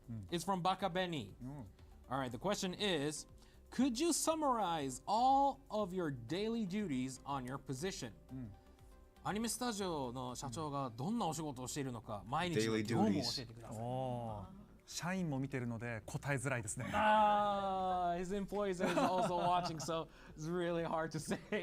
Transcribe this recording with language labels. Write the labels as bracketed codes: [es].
[en] It's from Baka Benny. All right, the question is, could you summarize all of your daily duties on your position? [ja] アニメスタジオの社長がどんなお仕事をしているのか、毎日の業務を教えてください。社員も見てるので答えづらいですね。 [en] His employees are also watching, so it's really hard to say.